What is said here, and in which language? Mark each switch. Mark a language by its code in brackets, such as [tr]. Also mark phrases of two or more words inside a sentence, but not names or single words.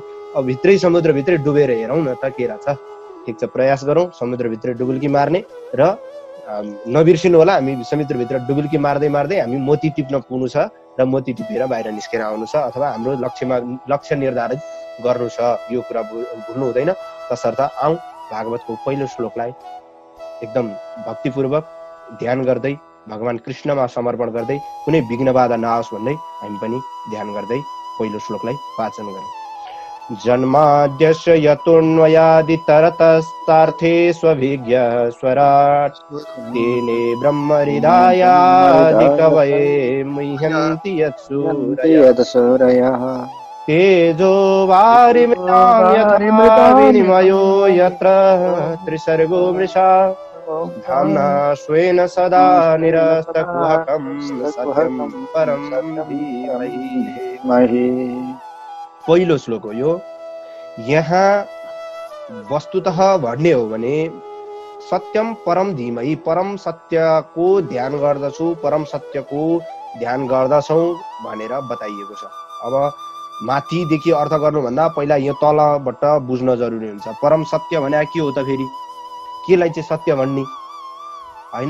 [ne] अब भित्रै समुद्रभित्रै डुबेर हेरौँ न त के रहेछ। ठिक छ, प्रयास गरौँ समुद्रभित्र डुबुल्की मार्ने र नबिर्सिनु होला हामी समुद्रभित्र डुबुल्की मार्दै मार्दै हामी मोती टिप्न पुग्नु छ र मोती टिपेर बाहिर निस्केर आउनु छ अथवा हाम्रो लक्ष्य निर्धारित गर्नु छ। यो कुरा भुल्नु हुँदैन। तसर्थ आउँ भागवतको पहिलो श्लोकलाई एकदम भक्तिपूर्वक ध्यान गर्दै भगवान कृष्णमा समर्पण गर्दै कुनै विघ्न बाधा नआओस् भन्दै हामी पनि ध्यान गर्दै पहिलो श्लोकलाई वाचन गरौँ। [sa] जन्माद्यस्य यतोऽन्वयादितरतस्तार्थे स्वभिज्ञ स्वराट् तेने ब्रह्महृदायादिकवये मुह्यन्ति यत्सूरयः तेजो वारिमृतां यथा विनिमयो यत्र त्रिसर्गो मृषा धाम्ना स्वेन सदा निरस्तकुहकं सत्यं परं धीमहि। [ne] पहिलो श्लोक हो यो। यहाँ वस्तुतः भन्ने हो भने [sa] सत्यम परम धीमहि, [ne] परम सत्यको ध्यान गर्दछु, परम सत्यको ध्यान गर्दछौँ भनेर बताइएको छ। अब माथिदेखि अर्थ गर्नुभन्दा पहिला यो तलबाट बुझ्न जरुरी हुन्छ। परम सत्य भने के हो त फेरि? केलाई चाहिँ सत्य भन्ने होइन?